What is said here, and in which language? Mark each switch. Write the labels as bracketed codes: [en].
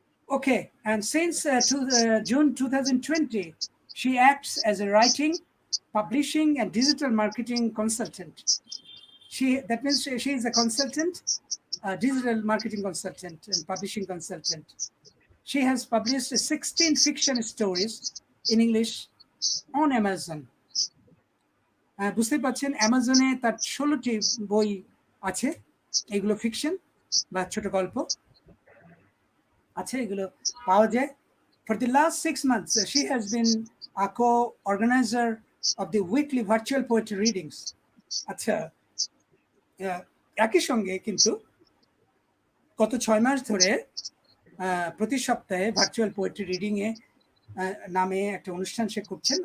[en] Okay, and since June 2020, she acts as a writing, publishing, and digital marketing consultant. That means she is a consultant, a digital marketing consultant and publishing consultant. She has published 16 fiction stories in English on Amazon. [bn] বুঝতে পারছেন, অ্যামাজনে তার 16টি বই আছে, এগুলো fiction বা ছোট গল্প আছে, এগুলো পাওয়া যায়. [en] For the last 6 months, she has been a co-organizer of the weekly virtual poetry readings. [bn] আচ্ছা, একই সঙ্গে কিন্তু গত 6 মাস ধরে প্রতি সপ্তাহে ভার্চুয়াল পোয়েট্রি রিডিংয়ে নামে একটা অনুষ্ঠান সে করছেন.